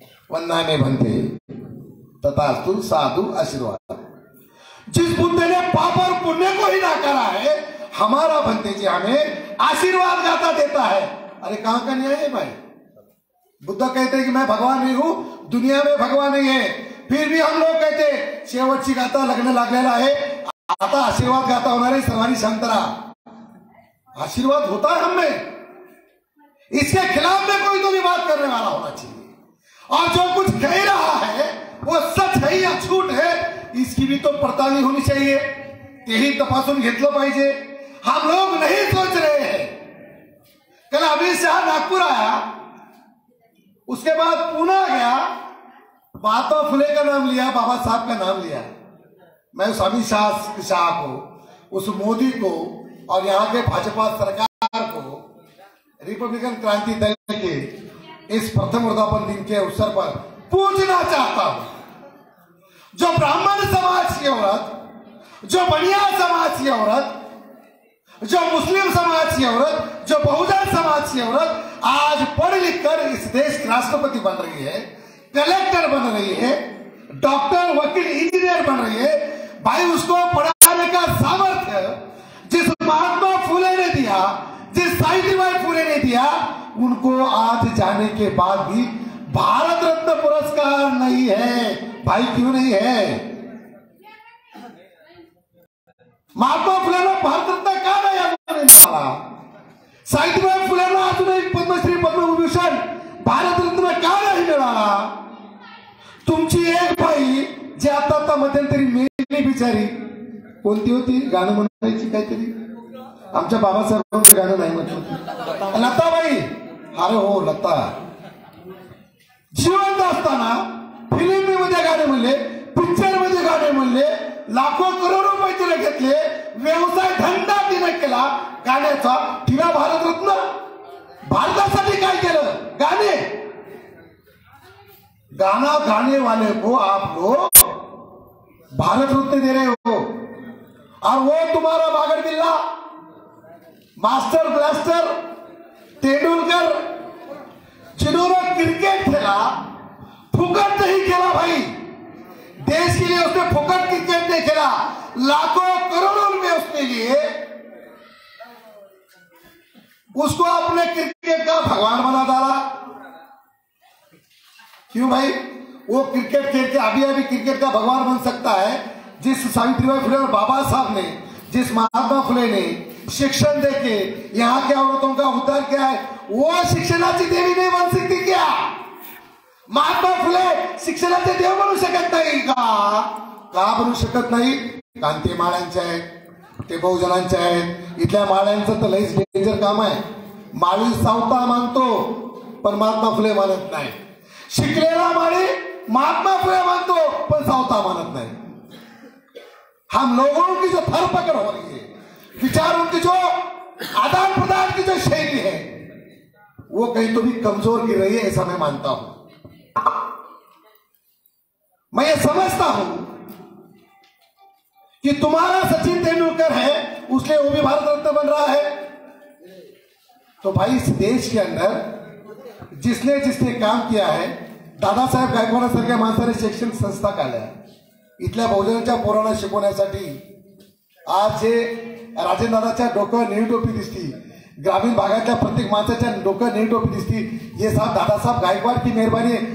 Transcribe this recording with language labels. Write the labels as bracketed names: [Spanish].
[Hindi] वंदने बनते तथास्तु साधु आशीर्वाद. जिस बुद्ध ने पाप और पुण्य को ही नाकारा है, हमारा बनते जी हमें आशीर्वाद गाता देता है. अरे कहां का न्याय है भाई? बुद्ध कहते हैं कि मैं भगवान नहीं हूं, दुनिया में भगवान नहीं है. फिर भी हम लोग कहते [Marathi] शेवटची गाथा लग्न लागलेला आहे, आता आशीर्वाद गाथा होणार आहे, सर्वांनी शांत रहा. [Hindi] आशीर्वाद होता है हमें. इसके खिलाफ में कोई तो भी बात करने वाला होना चाहिए. और जो कुछ कह रहा है वो सच है या झूठ है, इसकी भी तो पड़ताल होनी चाहिए. [Marathi] तेही तपासून घेतलं पाहिजे. [Hindi] हम लोग नहीं सोच रहे हैं. कल अमित शाह नागपुर आया, उसके बाद पुणे गया, महात्मा फुले का नाम लिया, बाबा साहब का नाम लिया. मैं उस अमित शाह को, उस मोदी को और यहाँ के भाजपा सरकार को, रिपब्लिकन क्रांति दल के इस प्रथम वर्धापन दिन के अवसर पर पूछना चाहता हूं. जो ब्राह्मण समाज की औरत, जो बनिया समाज की औरत, जो मुस्लिम समाज की औरत, जो बहुजन समाज की औरत आज पढ़ लिख कर इस देश की राष्ट्रपति बन रही है, कलेक्टर बन रही है, डॉक्टर, वकील, इंजीनियर बन रही है, भाई उसको पढ़ाने का सामर्थ्य जिस महात्मा फुले ने दिया, जिस सावित्रीबाई फुले ने दिया, उनको आज जाने के बाद भी भारत रत्न पुरस्कार नहीं है. भाई क्यों नहीं है? [Marathi] महात्मा फुलेला भारत रत्न का नाही मिळाला? सावित्रीबाई फुलेला अजूनही पद्मश्री, पद्मभूषण, भारत रत्न का नाही मिळाला? तुमची एक बाई जी आता मध्यंतरी मेली बिचारी, कोणती होती, गाणं म्हणायची काहीतरी, आमच्या बाबासाहेबांचं गाणं नाही म्हटलं, लताबाई. अरे हो, लता जिवंत असताना फिल्ममध्ये गाणे म्हणले, पिक्चर मध्ये गाणे म्हणले, लाखो करोडो रुपये तिने घेतले, व्यवसाय धंदा तिने केला गाण्याचा. तिला भारतरत्न, भारतासाठी काय केलं? गाणे. [Hindi] गाना गाने वाले को आप लोग भारत रत्न दे रहे हो, और वो तुम्हारा बागर बिल्ला, मास्टर ब्लास्टर तेंदुलकर, जिन्होंने क्रिकेट खेला, फुकट नहीं खेला भाई, देश के लिए उसने फुकट क्रिकेट नहीं खेला, लाखों करोड़ों रुपए उसने लिए. उसको अपने क्रिकेट का भगवान बना डाला. क्यों भाई? वो क्रिकेट खेल के अभी क्रिकेट का भगवान बन सकता है. जिस सावित्रीबाई फुले और बाबा साहब ने, जिस महात्मा फुले ने शिक्षण देके यहाँ के औरतों का उद्धार किया है, वो शिक्षणाची देवी नहीं बन सकती क्या? [Marathi] महात्मा फुले शिक्षणाचे देव बनू शकत नाही का बनू शकत नाही? कारण ते माळ्यांचे आहेत, ते बहुजनांचे आहेत. इथल्या माळ्यांचं तर लईच डेंजर काम आहे. माळी सावता मानतो पण महात्मा फुले मानत नाही. शिकलेला माळी महात्मा फुले मानतो पण सावता मानत नाही. [Hindi] हम लोगों की जो धरपकड़ हो रही है, विचारों की जो आदान प्रदान की जो शैली है, वो कहीं तो भी कमजोर गिर रही है, ऐसा मैं मानता हूं। मैं ये समझता हूं कि तुम्हारा सचिन तेंदुलकर है, उसलिए वो भी भारत रत्न बन रहा है। तो भाई इस देश के अंदर जिसने जिसने काम किया है, [Marathi] दादासाहेब गायकवाड सारख्या माणसाने शैक्षणिक संस्था काढल्या, इथल्या बहुजनांच्या पोरांना शिकवण्यासाठी। आज जे राजेंद्रदादाच्या डोक्यावर निळी टोपी दिसती, ग्रामीण भागातल्या प्रत्येक माणसाच्या डोक्यावर निळी टोपी दिसती, [Hindi] ये सब दादासाहेब गायकवाड की मेहरबानी है।